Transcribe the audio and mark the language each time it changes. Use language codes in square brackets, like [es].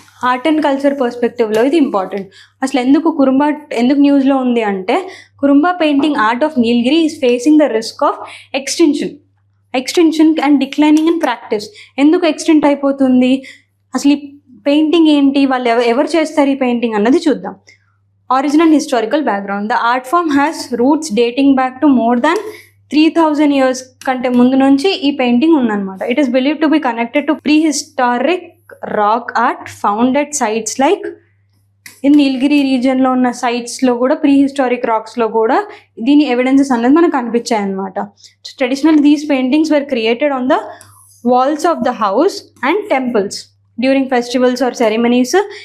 [te] Art and culture పర్స్పెక్టివ్లో ఇది important. అసలు ఎందుకు న్యూస్లో ఉంది అంటే [en] Kurumba painting art of Nilgiri is facing the risk of extinction and declining in practice. [te] ఎందుకు ఎక్స్టెంట్ అయిపోతుంది, అసలు ఈ పెయింటింగ్ ఏంటి, వాళ్ళు ఎవరు చేస్తారు ఈ పెయింటింగ్ అన్నది చూద్దాం. [en] Origin and historical background. The art form has roots dating back to more than 3000 years [te] కంటే ముందు నుంచి ఈ పెయింటింగ్ ఉందన్నమాట. [en] it is believe to be connected to prehistoric rock art found at sites like [te] in నీలగిరి రీజియన్లో ఉన్న సైట్స్లో కూడా ప్రీహిస్టారిక్ రాక్స్లో కూడా దీని ఎవిడెన్సెస్ అనేది మనకు కనిపించాయి అనమాట. [en] Traditional these paintings were created on the walls of the house and temples during festivals or ceremonies.